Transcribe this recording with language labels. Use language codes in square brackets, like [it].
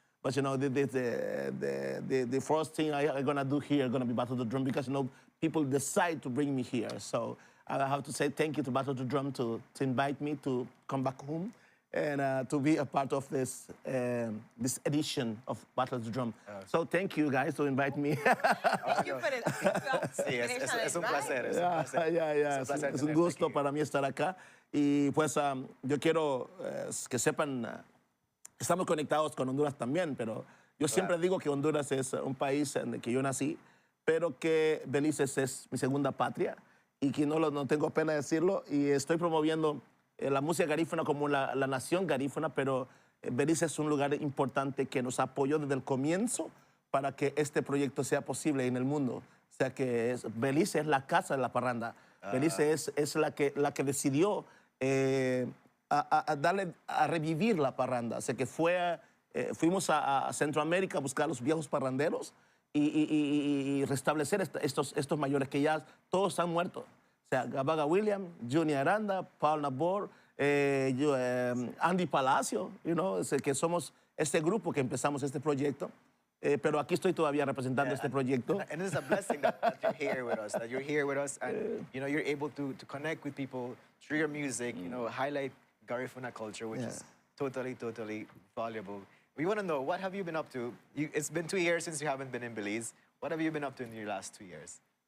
[en] But, you know, the first thing I'm gonna do here is gonna be Battle the Drum, because, you know, people decide to bring me here. So I have to say thank you to Battle the Drum to invite me to come back home and to be a part of this edition of Battle the Drum. So thank you guys to invite me. Thank you for this. [es] Sí, es un placer. Es un gusto para mí estar acá. Y pues yo quiero que sepan, estamos conectados con Honduras también, pero yo siempre digo que Honduras es un país en el que yo nací, pero que Belice es mi segunda patria y que no tengo pena decirlo, y estoy promoviendo la música garífuna como la nación garífuna, pero Belice es un lugar importante que nos apoyó desde el comienzo para que este proyecto sea posible en el mundo. O sea que Belice es la casa de la parranda. Belice es la que decidió a revivir la parranda. O sea que fuimos a Centroamérica a buscar a los viejos parranderos y restablecer estos mayores que ya todos han muerto. O sea, Gabaga William, Junior Aranda, Paul Nabor, Andy Palacio, que somos este grupo que empezamos este proyecto. Pero aquí estoy todavía representando este proyecto. [en] And it's a blessing that you're here with us, and you're able to connect with people through your music, highlight Garifuna culture, which is totally, totally valuable. We want to know, what have you been up to? It's been 2 years since you haven't been in Belize. What have you been up to in your last 2 years?